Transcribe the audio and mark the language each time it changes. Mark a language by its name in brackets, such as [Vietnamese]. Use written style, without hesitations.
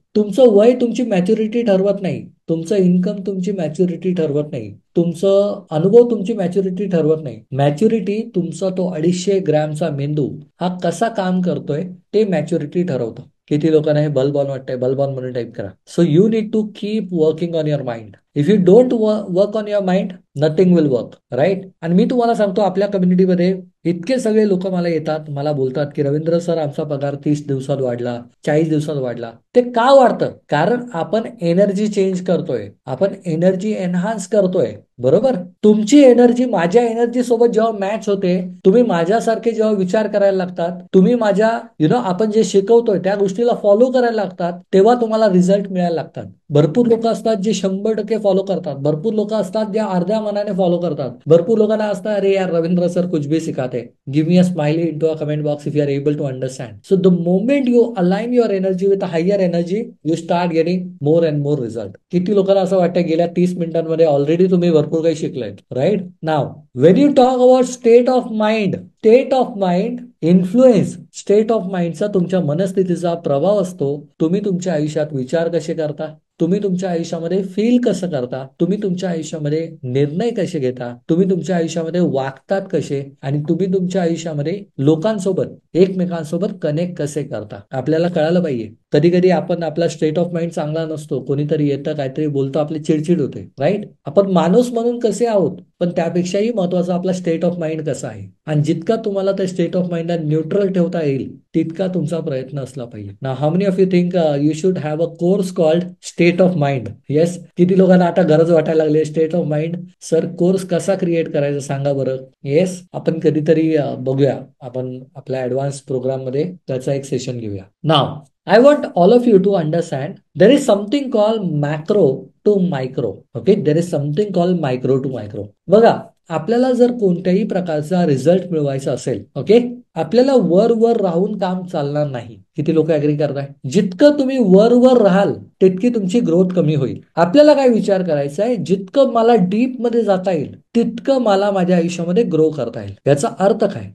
[Marathi] तुमचं वय तुमची मॅच्युरिटी ठरवत नाही. तुमचं इन्कम तुमची मॅच्युरिटी ठरवत नाही. तुमचं अनुभव तुमची मॅच्युरिटी ठरवत नाही. मॅच्युरिटी तुमचा तो 250 ग्रॅमचा मेंदू हा कसा काम करतोय ते मॅच्युरिटी ठरवतं. किती लोकांना हे बलबॉन वाटतंय? बलबॉन म्हणून टाईप करा. [English] So you need to keep working on your mind. If you don't work on your mind nothing will work. Right? [Marathi] आणि मी तुम्हाला सांगतो आपल्या कम्युनिटीमध्ये इतके सगळे लोक मला येतात, मला बोलतात की रवींद्र सर आमचा पगार 30 दिवसात वाढला, 40 दिवसात वाढला. ते का वाढतं? कारण आपण एनर्जी चेंज करतोय. आपण एनर्जी एनहान्स करतोय. बरोबर? तुमची एनर्जी माझ्या एनर्जी सोबत जेव्हा मॅच होते, तुम्ही माझ्यासारखे जेव्हा विचार करायला लागतात, तुम्ही माझ्या आपण जे शिकवतोय त्या गोष्टीला फॉलो करायला लागतात, तेव्हा तुम्हाला रिझल्ट मिळायला लागतात. भरपूर लोक असतात जे 100% फॉलो करतात. भरपूर लोक असतात जे अर्ध्या मनाने फॉलो करतात. भरपूर लोकांना असतात [Hindi] अरे यार रवींद्र सर कुछ भी सिखाते. [English] Give me a smiley into a comment box if you are able to understand. So the moment you align your energy with higher energy you start getting more and more result. [Marathi] किती लोकांना असं वाटतं गेल्या 30 मिनिटांमध्ये already तुम्ही भरपूर काही शिकलाय. Right? [English] now when you talk about [Marathi] state of mind influence state of माइंडचा तुमच्या मनस्थितीचा प्रभाव असतो. तुम्ही तुमच्या आयुष्यात विचार कसे करता, तुम्ही तुमच्या आयुष्यामध्ये फील कसं करता, तुम्ही तुमच्या आयुष्यामध्ये निर्णय कसे घेता, तुम्ही तुमच्या आयुष्यामध्ये वागतात कसे आणि तुम्ही तुमच्या आयुष्यामध्ये लोकांसोबत एकमेकांसोबत कनेक्ट कसे करता. आपल्याला कळायला पाहिजे. कधी कधी आपण आपला स्टेट ऑफ माइंड चांगला नसतो. कोणीतरी येतं काहीतरी बोलतो आपली चिडचिड होते. राईट? आपण माणूस म्हणून कसे आहोत पण त्यापेक्षाही महत्वाचं आपला स्टेट ऑफ माइंड कसा आहे. आणि जितका तुम्हाला त्या स्टेट ऑफ माइंडला न्यूट्रल ठेवता येईल तितका तुमचा प्रयत्न असला पाहिजे. [English] ना how many of you think you should have a course called state of mind? Yes. [Marathi] किती लोकांना आता गरज वाटायला लागली state of mind? Sir course कसा क्रिएट करायचा सांगा बरं. येस, आपण कधीतरी बघूया. आपण आपल्या ऍडव्हान्स प्रोग्राम मध्ये त्याचा एक सेशन घेऊया. [English] Now I want all of you to understand there is something called macro to micro. Okay, there is something called micro to micro. [Marathi] बघा, आपल्याला जर कोणत्याही प्रकारचा रिझल्ट मिळवायचा असेल, ओके, आपल्याला वर राहून काम चालणार नाही. किती लोक ऍग्री करताय? जितकं तुम्ही वर राहाल तितकी तुमची ग्रोथ कमी होईल. आपल्याला काय विचार करायचा आहे? जितकं मला डीप मध्ये जाता येईल तितकं मला माझ्या आयुष्यामध्ये ग्रो करता येईल. याचा अर्थ काय?